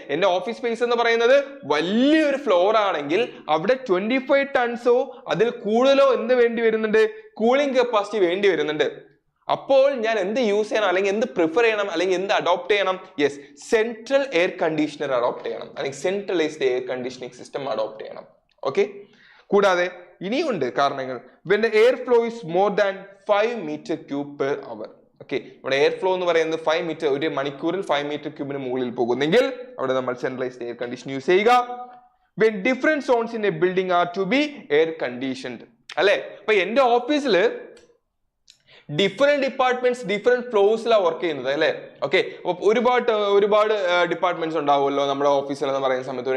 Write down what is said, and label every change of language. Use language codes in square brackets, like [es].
[ml] എന്റെ office space എന്ന് പറയുന്നത് വലിയൊരു ഫ്ലോർ ആണെങ്കിൽ അവിടെ 25 ടൺസോ അതിൽ കൂടുതലോ എന്ത് വേണ്ടി വരുന്നുണ്ട്? കൂളിംഗ് കപ്പാസിറ്റി വേണ്ടി വരുന്നുണ്ട്. അപ്പോൾ ഞാൻ എന്ത് യൂസ് ചെയ്യണം, അല്ലെങ്കിൽ എന്ത് പ്രിഫർ ചെയ്യണം, അല്ലെങ്കിൽ എന്ത് അഡോപ്റ്റ് ചെയ്യണം? Yes, central air conditioner adopt ചെയ്യണം, അല്ലെങ്കിൽ centralised air conditioning system adopt ചെയ്യണം. ഓക്കെ, കൂടാതെ ഇനിയുണ്ട് കാരണങ്ങൾ. [en] when the air flow is more than 5 meter cube per hour. [ml] Okay, ഇവിടെ എയർ ഫ്ലോ എന്ന് പറയുന്നത് 5 മീറ്റർ, ഒരു മണിക്കൂറിൽ 5 മീറ്റർ ക്യൂബിന് മുകളിൽ പോകുന്നെങ്കിൽ അവിടെ നമ്മൾ സെൻട്രലൈസ്ഡ് എയർ കണ്ടീഷൻ യൂസ് ചെയ്യുക. [en] when different zones in a building are to be air conditioned. [ml] അല്ലെ? അപ്പൊ എന്റെ ഓഫീസില് ഡിഫറെന്റ് ഡിപ്പാർട്ട്മെന്റ്സ് ഡിഫറെന്റ് ഫ്ലോസിലാണ് വർക്ക് ചെയ്യുന്നത് അല്ലെ? ഓക്കെ, അപ്പൊ ഒരുപാട് ഡിപ്പാർട്ട്മെന്റ്സ് ഉണ്ടാവുമല്ലോ നമ്മുടെ ഓഫീസിൽ എന്ന് പറയുന്ന സമയത്ത്.